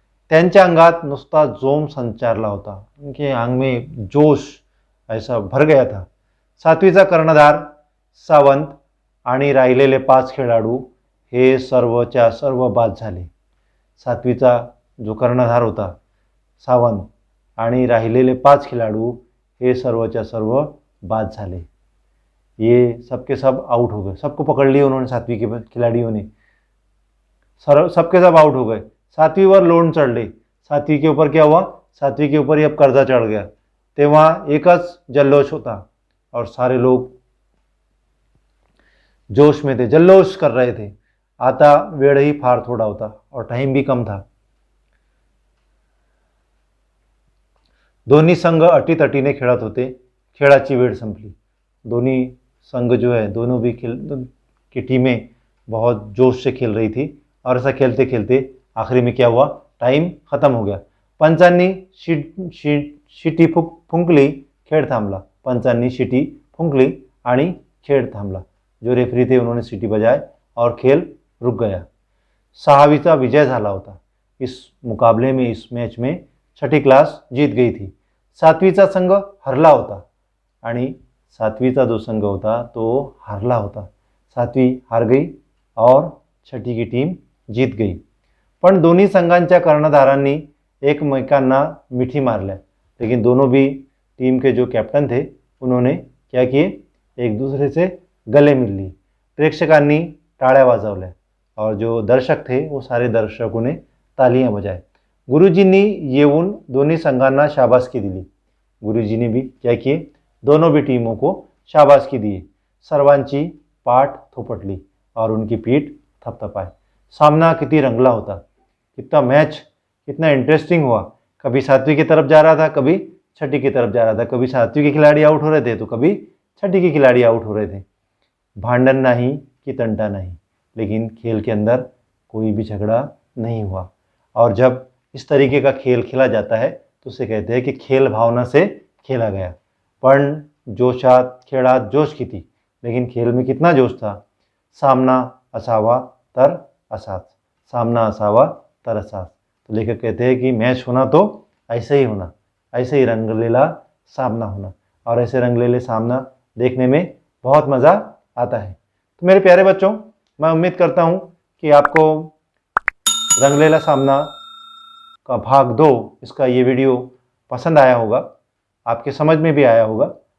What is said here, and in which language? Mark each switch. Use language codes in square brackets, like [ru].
[mr] त्यांच्या अंगात नुसता जोम संचारला होता. [hi] उनके अंग में जोश ऐसा भर गया था. [mr] 7वीचा कर्णधार सावंत आणि राहिलेले 5 खेळाडू हे सर्वच्या सर्व बाद झाले. 7वीचा जो कर्णधार होता सावंत आणि राहिलेले 5 खिलाड़ू हे सर्वच्या सर्व बाद झाले. [hi] ये सबके सब आउट हो गए. सबको पकड़ लिया उन्होंने 7वीं के खिलाड़ियों ने. सबके सब आउट हो गए. [mr] 7वीं वर लोण चढ़ले. [hi] 7वीं के ऊपर क्या हुआ, 7वीं के ऊपर ही अब कर्जा चढ़ गया. [mr] तेव्हा एकच जल्लोष होता [hi] और सारे लोग जोश में थे, जल्लोष कर रहे थे. [mr] आता वेळही फार थोड़ा होता [hi] और टाइम भी कम था. [mr] दोन्ही संघ अटीतटीने खेळत होते. खेळाची वेळ संपली. दोन्ही संघ [hi] जो है दोनों भी की टीमें बहुत जोश से खेल रही थी और ऐसा खेलते खेलते आखिरी में क्या हुआ, टाइम खत्म हो गया. [mr] पंचांनी शिटी फुंकली, खेळ थांबला. पंचांनी शिटी फुंकली आणि खेळ थांबला. [hi] जो रेफरी थे उन्होंने सिटी बजाए और खेल रुक गया. [mr] सहावीचा विजय झाला होता. [hi] इस मुकाबले में, इस मैच में छठी क्लास जीत गई थी. [mr] सातवीचा संघ हरला होता आणि सातवीचा जो संघ होता तो हारला होता. [hi] सातवी हार गई और छठी की टीम जीत गई. [mr] पण दोन्ही संघांच्या कर्णधारांनी एकमेकांना मिठी मारल्या. [hi] लेकिन दोनों भी टीम के जो कैप्टन थे उन्होंने क्या किए, एक दूसरे से गले मिल ली. [mr] प्रेक्षकांनी टाळ्या वाजवल्या [hi] और जो दर्शक थे वो सारे दर्शकों ने तालियां बजाए. [mr] गुरुजींनी येऊन दोन्ही संघांना शाबासकी दिली. [hi] गुरुजींनी भी क्या किए, दोनों भी टीमों को शाबासकी दिए. [mr] सर्वांची पाठ थोपटली [hi] और उनकी पीठ थपथपाए. [mr] सामना किती रंगला होता. [hi] कितना मैच कितना इंटरेस्टिंग हुआ. कभी सातवीं की तरफ जा रहा था, कभी छठी की तरफ जा रहा था. कभी सातवीं के खिलाड़ी आउट हो रहे थे तो कभी छठी के खिलाड़ी आउट हो रहे थे. भांडन नहीं कि तंटा नहीं, लेकिन खेल के अंदर कोई भी झगड़ा नहीं हुआ. और जब इस तरीके का खेल खेला जाता है तो उसे कहते हैं कि खेल भावना से खेला गया. [mr] पण जोशात खेळात जोश किती, [hi] लेकिन खेल में कितना जोश था. [mr] सामना असावा तर असाच, सामना असावा तर असाच. [hi] तो लेखक कहते हैं कि मैच होना तो ऐसे ही होना, ऐसे ही रंगलेला सामना होना. और ऐसे रंगलेले सामना देखने में बहुत मज़ा आता है. तो मेरे प्यारे बच्चों, मैं उम्मीद करता हूँ कि आपको रंगलेला सामना का भाग 2 इसका ये वीडियो पसंद आया होगा, आपके समझ में भी आया होगा.